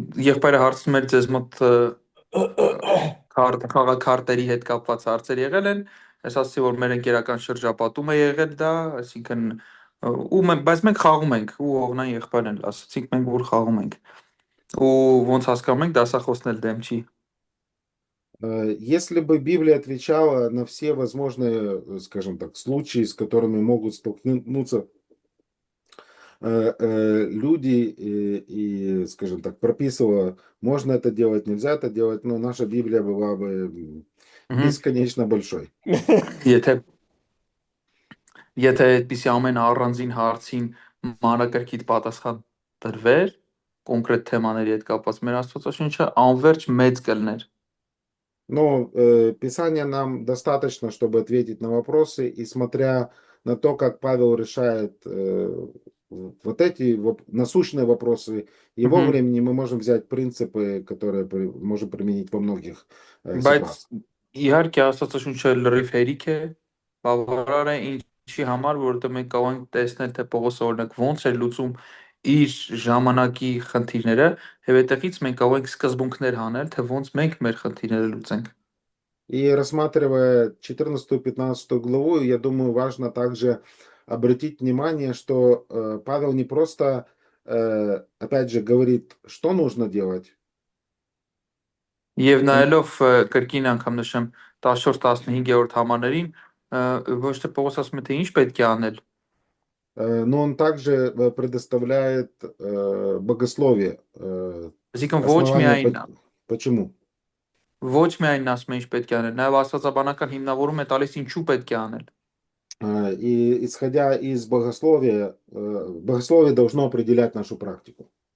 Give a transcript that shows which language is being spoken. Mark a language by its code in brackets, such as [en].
[hy] Եղբայրը հարցնում էր ձեզ մոտ քարտերի հետ կապված հարցեր եղել են, ես ասացի, որ մեր ընկերական շրջապատում է եղել դա, այսինքն բայց մենք խաղում ենք, ու Օղնան եղբայրն էլ ասացինք մենք որ խաղում ենք, ու ոնց հասկանում ենք, դասախոսն էլ դեմ չի։ [ru] Если бы Библия отвечала на все возможные, скажем так, случаи, с которыми могут столкнуться люди и, скажем так, прописывала, можно это делать, нельзя это делать, но наша Библия была бы бесконечно большой. [hy] Եթե այդպիսի ամեն առանձին հարցին մանրակրկիտ պատասխան տրվեր, կոնկրետ թեմաների հետ կապված, մեր Աստվածաշունչը անverջ մեծ кылներ։ [ru] Но Писание нам достаточно, чтобы ответить на вопросы, и смотря на то, как Павел решает вот эти насущные вопросы его времени, мы можем взять принципы, которые можем применить во многих ситуациях. [hy] Իհարկե Աստվածաշունչը լրիվ հերիք է, բավարար է ինչի համար, որովհետև մենք կարող ենք տեսնել, թե Պողոսը օրինակ ոնց էր լուծում իր ժամանակի խնդիրները, եւ այդտեղից մենք կարող ենք սկզբունքներ հանել, թե ոնց մենք մեր խնդիրները լուծենք։ [ru] И рассматривая 14-15 главу, я думаю, важно также обратить внимание, что Павел не просто, опять же, говорит, что нужно делать, [hy] Եվ [ru] он, [hy] նայելով կրկին անգամ նշեմ 14-15-րդ համարներին, ոչ թե Պողոս ասում է, թե ինչ պետք է անել, [ru] но он также предоставляет богословие, [hy] այսինքն [ru] основание, почему. [hy] ոչ միայն ասում է ինչ պետք է անել, նաև աստվածաբանական հիմնավորում է տալիս ինչու պետք է անել։ [ru] И исходя из богословия, богословие должно определять нашу практику.